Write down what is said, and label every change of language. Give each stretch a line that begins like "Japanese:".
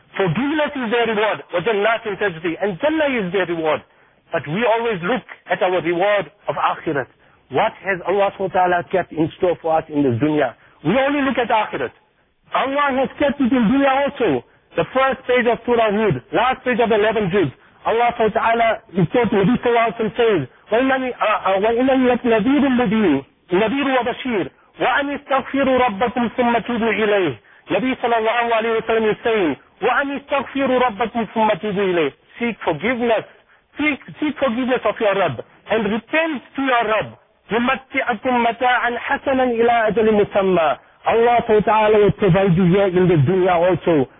English: Forgiveness is their reward. Wa jannat tajri. And Jannah is their reward. But we always look at our reward of Akhirat. What has Allah subhanahu wa ta'ala kept in store for us in the dunya? We only look at Akhirat. Allah has kept it in dunya also. The first page of Surah Hud, last page of 11 Juz. Allah subhanahu wa ta'ala is taught in this Quran and says,
Arabic: وَإِنَّنِي لَكْ نَذِيرٌ مُّبِينٌ نَذِيرٌ وَبَشِيرٌ وَأَنِي اسْتَغْفِرُ رَبَّكُمْ ثُمَّ تُوبُوا إِلَيْهِ.
English: Nabi sallallahu alayhi wa sallam is saying,
Arabic: وَأَنِي اسْتَغْفِرُ رَبَّكُمْ ثُمَّ تُوبُوا إِلَيْهِ.
English: Seek forgiveness. Seek forgiveness of your Rabb. And repent to your Rabb.
Arabic: يُمَتِّئَكُمْ مَتَاعًا حَسَنًا إِلَىٰ أَجَلٍ مُسَمَّى.
English: Allah ta'ala will provide you here in the dunya also.